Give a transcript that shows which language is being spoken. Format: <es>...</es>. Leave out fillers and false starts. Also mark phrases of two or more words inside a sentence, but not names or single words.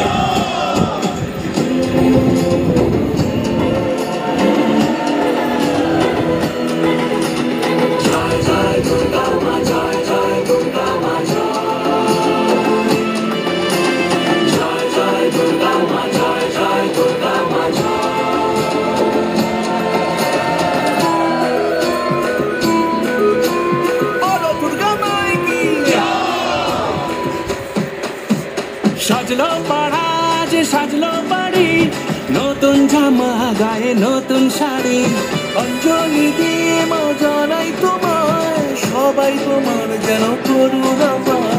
<hi>जय जय दुर्गा माँ, जय जय दुर्गा माँ, जय जय दुर्गा माँ, जय जय दुर्गा माँ, जय। बोलो दुर्गा माई की।</hi> <bn>সাজলো পাড়া যে সাজলো বাড়ি, নতুন জামা গায়ে নতুন শাড়ি। অঞ্জলি দিয়ে মা জানাই তোমায়, সবাই তোমার যেন করুণাময়।</bn>